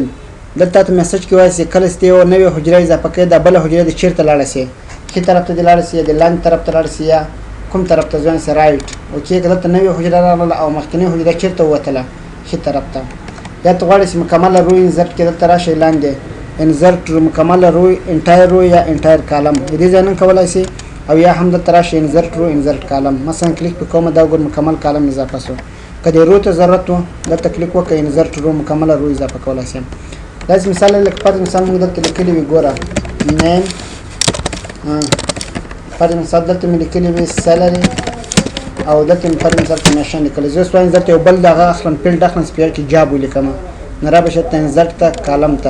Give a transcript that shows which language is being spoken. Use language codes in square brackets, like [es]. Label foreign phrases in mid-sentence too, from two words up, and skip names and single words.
[ps] دلته ته میسج کې وایي چې کله چې یوه نوې حجره اضافه کړې، دا بله حجره دې چېرته لاړه شي؟ ښي طرف ته دې لاړه شي، یا د لاندې طرف ته لاړه شي، یا کوم طرف ته ځوان شي؟ [en] Right. Okay. [ps] که دلته نوې حجره راغله او مخکینۍ حجره چېرته ووتله؟ ښي طرف ته. یا ته غواړې چې مکمله [en] row insert [ps] کړې، دلته راشئ لاندې انزرټ مکمله رو، [en] entire row [ps] یا [en] entire column, [ps] د دې ځای نه کولی شي. او یا هم دلته راشئ [en] insert row insert column. [ps] مثلا کلیک پې کومه، دا وګور مکمل کالم اضافه شو. که دې رو ته ضرورت و، دلته کلیک وکړئ، [en] insert row [ps] مکمله رو اضافه کولی شئ. داسې مثال لکه پر مثال موږ دلته لیکلي وي، ګوره نیم، پر مثال دلته مې لیکلي وي سیلري، او دلته مې پر مثال کمیشن لیکلی. زه اوس وایم دلته یو بل دغه اخلم، فیلډ اخلم، چې په کې جاب ولیکم، نو را به شي انزرټ ته کالم ته.